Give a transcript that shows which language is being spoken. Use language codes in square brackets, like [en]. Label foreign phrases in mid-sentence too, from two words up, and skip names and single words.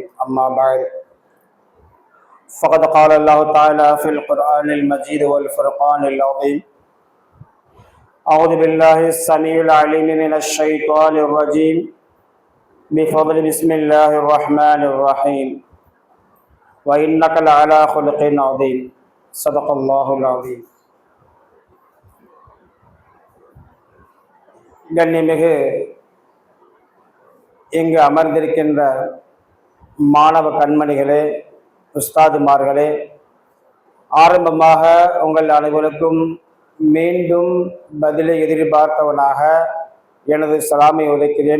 [ar] أما بعد فقد قال الله تعالى في القرآن المجيد والفرقان العظيم: أعوذ بالله السميع العليم من الشيطان الرجيم بفضل بسم الله الرحمن الرحيم وإنك لعلى خلق عظيم. صدق الله العظيم. [ta] கண்ணியமிகு இங்கு அமர்ந்திருக்கின்ற மாணவ கண்மணிகளே, உஸ்தாதுமார்களே, ஆரம்பமாக உங்கள் அனைவருக்கும் மீண்டும் பதிலை எதிர்பார்த்தவனாக எனது சலாமை உரைக்கிறேன்.